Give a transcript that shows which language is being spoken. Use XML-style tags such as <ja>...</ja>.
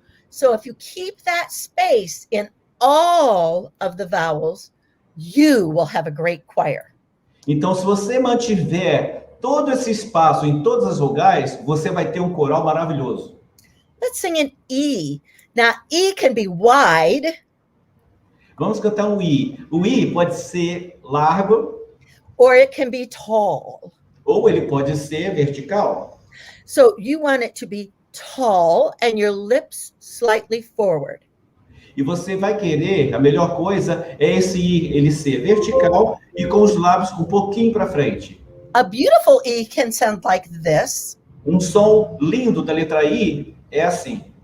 <en>So if you keep that space in all of the vowels, you will have a great choir.</en> <pt>Então, se você mantiver todo esse espaço em todas as vogais, você vai ter um coral maravilhoso.</pt> <en>Let's sing an E. Now, E can be wide.</en> <pt>Vamos cantar um I. O I pode ser largo,</pt> <en>Or it can be tall.</en> <pt>ou ele pode ser vertical.</pt> <en>So you want it to be tall and your lips slightly forward.</en> <pt>E você vai querer, a melhor coisa é esse I, ele ser vertical e com os lábios um pouquinho para frente.</pt> <en>A beautiful E can sound like this.</en> <pt>Um som lindo da letra I é assim.</pt>